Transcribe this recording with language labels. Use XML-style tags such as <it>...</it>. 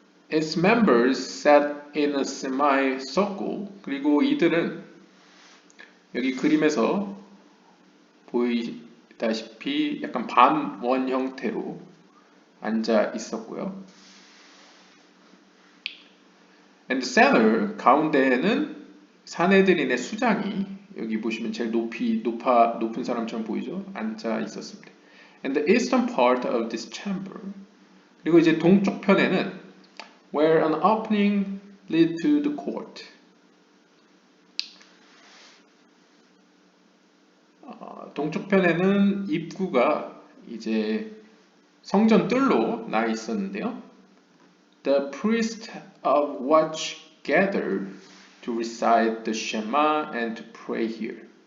<en>Its members sat in a semicircle.</en> <ko>그리고 이들은 여기 그림에서 보이다시피 약간 반원 형태로 앉아 있었고요.</ko> <en>And the center,</en> <ko>가운데에는 사내들인의 수장이 여기 보시면 제일 높은 사람처럼 보이죠? 앉아 있었습니다.</ko> <en>And the eastern part of this chamber.</en> <ko>그리고 이제 동쪽 편에는</ko> <en>where an opening lead to the court.</en> <ko>동쪽 편에는 입구가 이제 성전 뜰로 나 있었는데요.</ko> <en>The priest of watch gathered to recite the Shema and to pray here.</en>